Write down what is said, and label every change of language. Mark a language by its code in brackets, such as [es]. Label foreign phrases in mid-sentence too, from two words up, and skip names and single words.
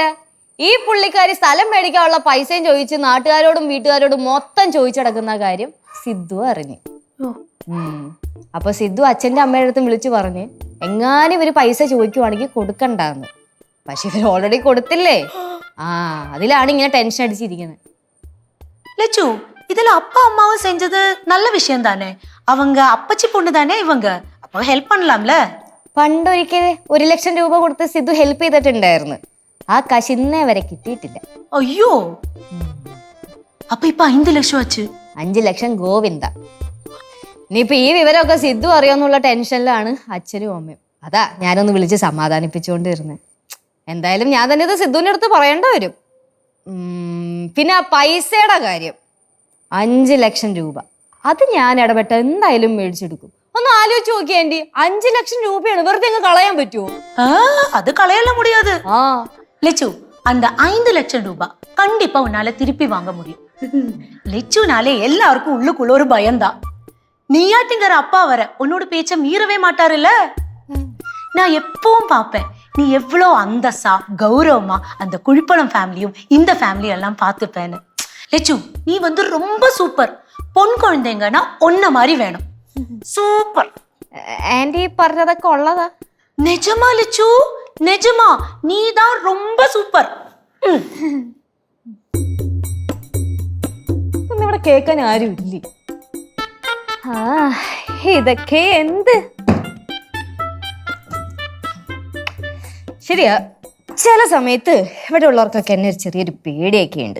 [ml] ഈ പുള്ളിക്കാരി സ്ഥലം മേടിക്കാനുള്ള പൈസയും ചോദിച്ച് നാട്ടുകാരോടും വീട്ടുകാരോടും മൊത്തം ചോദിച്ചടക്കുന്ന കാര്യം സിദ്ധു അറിഞ്ഞു. അപ്പൊ സിദ്ധു അച്ഛന്റെ അമ്മയുടെ അടുത്ത് വിളിച്ചു പറഞ്ഞ് എങ്ങാനും ഇവര് പൈസ ചോദിക്കുവാണെങ്കിൽ കൊടുക്കണ്ടെന്ന്. പക്ഷെ ഇവര് ഓൾറെഡി കൊടുത്തില്ലേ. അതിലാണ് ഇങ്ങനെ ടെൻഷൻ അടിച്ചിരിക്കുന്നത്. [ta] லெச்சு, இதுல அப்பா அம்மாவும் செஞ்சது நல்ல விஷயம் தானே. அவங்க அப்பச்சி பொண்ணு தானே இவங்க. அப்ப ஹெல்ப் பண்ணலாம்ல. [ml] പണ്ടൊരിക്കൽ 1 ലക്ഷം രൂപ കൊടുത്ത് സിദ്ധു ഹെൽപ്പ് ചെയ്തിട്ടുണ്ടായിരുന്നു. ആ കാശ് ഇന്നേ വരെ കിട്ടിയിട്ടില്ല. അയ്യോ, അപ്പൊ ഇപ്പൊ 5 ലക്ഷം ആச்சு. 5 ലക്ഷം ഗോവിന്ദ. ഇനിയിപ്പൊ ഈ വിവരമൊക്കെ സിദ്ധു അറിയാന്നുള്ള ടെൻഷനിലാണ് അച്ഛനും അമ്മയും. അതാ ഞാനൊന്ന് വിളിച്ച് സമാധാനിപ്പിച്ചുകൊണ്ടിരുന്നത്. എന്തായാലും ഞാൻ തന്നെ ഇത് സിദ്ധുവിന്റെ അടുത്ത് പറയേണ്ട വരും. പിന്നെ ആ പൈസയുടെ കാര്യം, 5 ലക്ഷം രൂപ അത് ഞാൻ ഇടപെട്ട എന്തായാലും മേടിച്ചെടുക്കും. ഒന്ന് ആലോചിച്ച് നോക്കിയേ ആന്റി, 5 ലക്ഷം രൂപയാണ് വെറുതെ അങ്ങ് കളയാൻ പറ്റുമോ? [ta] அது களையல முடியாது. லெச்சு, அந்த 5 லட்சம் ரூபாய் கண்டிப்பா உன்னால திருப்பி வாங்க முடியும். லெச்சுனாலே எல்லாருக்கும் உள்ளுக்குள்ள ஒரு பயம்தான். நீயாட்டிங்கிற அப்பா வர உன்னோட பேச்ச மீறவே மாட்டாருல்ல. நான் எப்பவும் பாப்பேன் நீ எவ்வளோ அந்தஸ்தா கௌரவமா அந்த குழிப்பணம் ஃபேமிலியும் இந்த ஃபேமிலி எல்லாம் பார்த்துப்பேன்னு. லெச்சு, நீ வந்து ரொம்ப சூப்பர். பொன் குழந்தைங்கன்னா ஒன்ன மாதிரி வேணும். சூப்பர். [ml] ആന്റി പറഞ്ഞതൊക്കെ ഉള്ളതാ? [ta] நிஜமா லெச்சு, நிஜமா நீதான் ரொம்ப சூப்பர். [ml] ഇവിടെ കേൾക്കാൻ ആരും ഇല്ലേ? ഇതൊക്കെ എന്ത് ശരിയാ. ചില സമയത്ത് ഇവിടെ ഉള്ളവർക്കൊക്കെ എന്നെ ഒരു ചെറിയൊരു പേടിയൊക്കെ ഉണ്ട്.